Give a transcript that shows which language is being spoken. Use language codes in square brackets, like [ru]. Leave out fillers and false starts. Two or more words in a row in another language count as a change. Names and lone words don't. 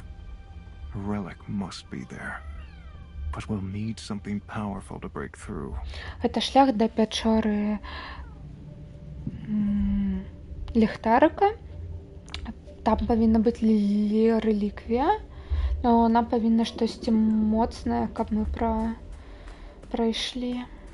[en] A relic must be there. But we'll need something powerful to break through. [be] Гэта шлях да пячоры ліхтарыка. Там павінна быць рэліквія, но нам павінна штосьці моцнае, каб мы прайшлі.